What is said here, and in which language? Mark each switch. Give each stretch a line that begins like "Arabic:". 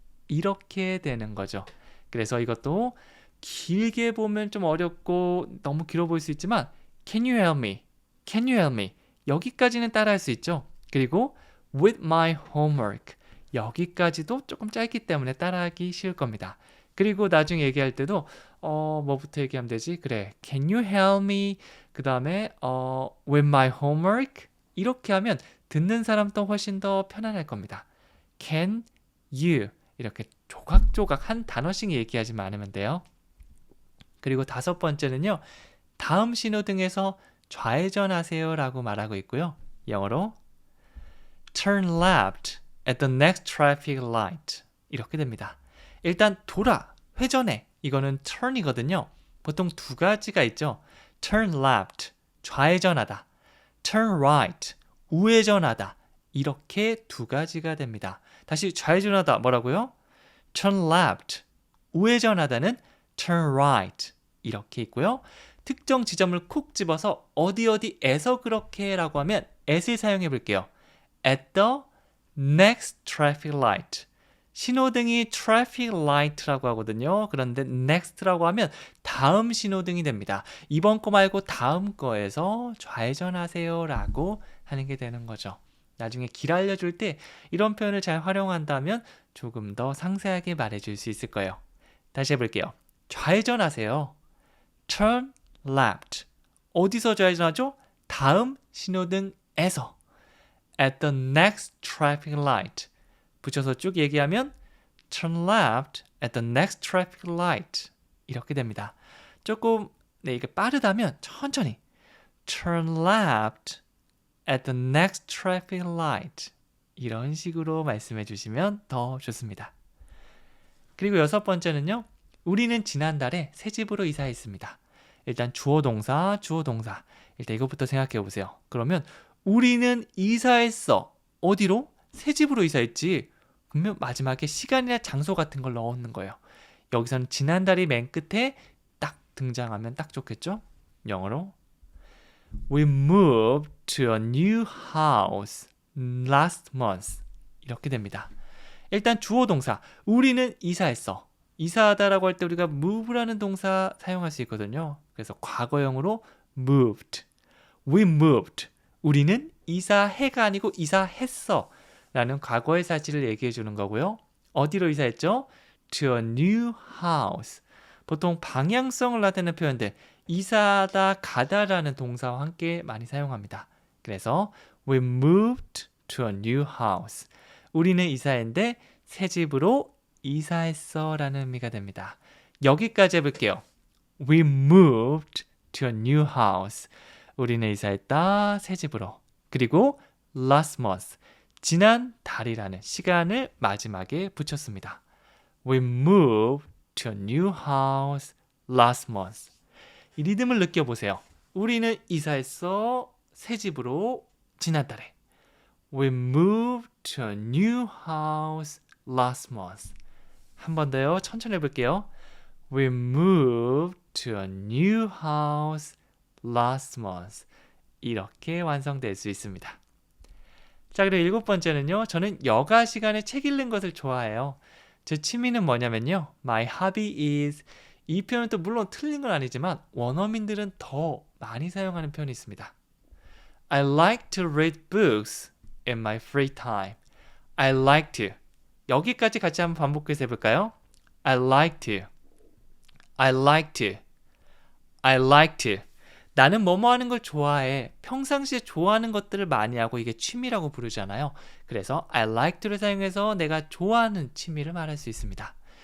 Korean: 이렇게 되는 거죠. 그래서 이것도 길게 보면 좀 어렵고 너무 길어 보일 수 있지만
English: Can you help me? Can you help me?
Korean: 여기까지는 따라할 수 있죠. 그리고
English: with my homework
Korean: 여기까지도 조금 짧기 때문에 따라하기 쉬울 겁니다. 그리고 나중에 얘기할 때도 뭐부터 얘기하면 되지?
English: 그래, Can you help me?
Korean: 그 다음에 with my homework 이렇게 하면 듣는 사람도 훨씬 더 편안할 겁니다. Can you 이렇게 조각조각 한 단어씩 얘기하지만 않으면 돼요. 그리고 다섯 번째는요. 다음 신호등에서 좌회전하세요 라고 말하고 있고요.
English: 영어로 Turn left at the next traffic light
Korean: 이렇게 됩니다. 일단 돌아, 회전해 이거는 turn이거든요. 보통 두 가지가 있죠.
English: Turn left, 좌회전하다. Turn right, 우회전하다.
Korean: 이렇게 두 가지가 됩니다. 다시 좌회전하다 뭐라고요?
English: Turn left, 우회전하다는 turn right 이렇게 있고요.
Korean: 특정 지점을 콕 집어서 어디에서 그렇게 라고 하면 at을 사용해 볼게요.
English: At the next traffic light.
Korean: 신호등이 traffic light라고 하거든요. 그런데 next라고 하면 다음 신호등이 됩니다. 이번 거 말고 다음 거에서 좌회전하세요 라고 하는 게 되는 거죠. 나중에 길 알려줄 때 이런 표현을 잘 활용한다면 조금 더 상세하게 말해줄 수 있을 거예요. 다시 해볼게요. 좌회전하세요.
English: Turn left.
Korean: 어디서 좌회전하죠? 다음 신호등에서.
English: At the next traffic light.
Korean: 붙여서 쭉 얘기하면
English: Turn left at the next traffic light.
Korean: 이렇게 됩니다. 조금 이게 빠르다면 천천히
English: Turn left at the next traffic light.
Korean: 이런 식으로 말씀해 주시면 더 좋습니다. 그리고 여섯 번째는요. 우리는 지난달에 새 집으로 이사했습니다. 일단 주어 동사. 일단 이것부터 생각해 보세요. 그러면 우리는 이사했어. 어디로? 새 집으로 이사했지. 그러면 마지막에 시간이나 장소 같은 걸 넣는 거예요. 여기서는 지난달이 맨 끝에 딱 등장하면 딱 좋겠죠?
English: 영어로 We moved to a new house last month.
Korean: 이렇게 됩니다. 일단 주어 동사. 우리는 이사했어. 이사하다라고 할 때 우리가 move라는 동사 사용할 수 있거든요. 그래서 과거형으로 moved.
English: We moved.
Korean: 우리는 이사해가 아니고 이사했어. 라는 과거의 사실을 얘기해 주는 거고요. 어디로 이사했죠?
English: To a new house.
Korean: 보통 방향성을 나타내는 표현들 이사하다, 가다라는 동사와 함께 많이 사용합니다.
English: 그래서 We moved to a new house.
Korean: 우리는 이사했는데 새 집으로 이사했어 라는 의미가 됩니다. 여기까지 해볼게요.
English: We moved to a new house.
Korean: 우리는 이사했다. 새 집으로.
English: 그리고 last month.
Korean: 지난 달이라는 시간을 마지막에 붙였습니다.
English: We moved to a new house last month.
Korean: 이 리듬을 느껴보세요. 우리는 이사했어. 새 집으로 지난달에.
English: We moved to a new house last month.
Korean: 한 번 더요. 천천히 해볼게요.
English: We moved to a new house last month.
Korean: 이렇게 완성될 수 있습니다. 자, 그리고 7번째는요. 저는 여가 시간에 책 읽는 것을 좋아해요. 제 취미는 뭐냐면요.
English: My hobby is.
Korean: 이 표현은 또 물론 틀린 건 아니지만 원어민들은 더 많이 사용하는 표현이 있습니다.
English: I like to read books in my free time. I like to.
Korean: 여기까지 같이 한번 반복해서 해볼까요?
English: I like to. I like to. I like to.
Korean: 나는 뭐뭐 하는 걸 좋아해. 평상시에 좋아하는 것들을 많이 하고 이게 취미라고 부르잖아요. 그래서 I like to를 사용해서 내가 좋아하는 취미를 말할 수 있습니다.